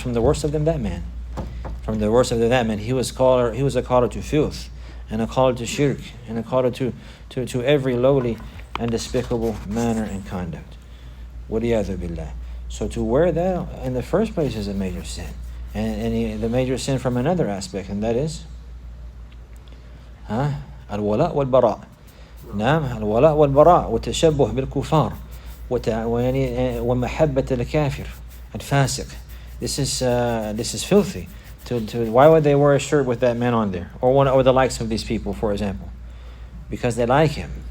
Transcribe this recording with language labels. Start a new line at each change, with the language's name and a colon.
English: From the worst of them, that man. From the worst of them, that man. He was a caller to filth, and a caller to shirk, and a caller to every lowly and despicable manner and conduct.
Arabic: وَلِيَعْذُ بِاللَّهِ.
English: So to wear that in the first place is a major sin. And the major sin from another aspect, and that is الولاء والبراء.
Arabic: نعم الولاء والبراء والتشبه بالكفار ومحبة الكافر الفاسق.
English: This is filthy. Why would they wear a shirt with that man on there, or the likes of these people, for example? Because they like him.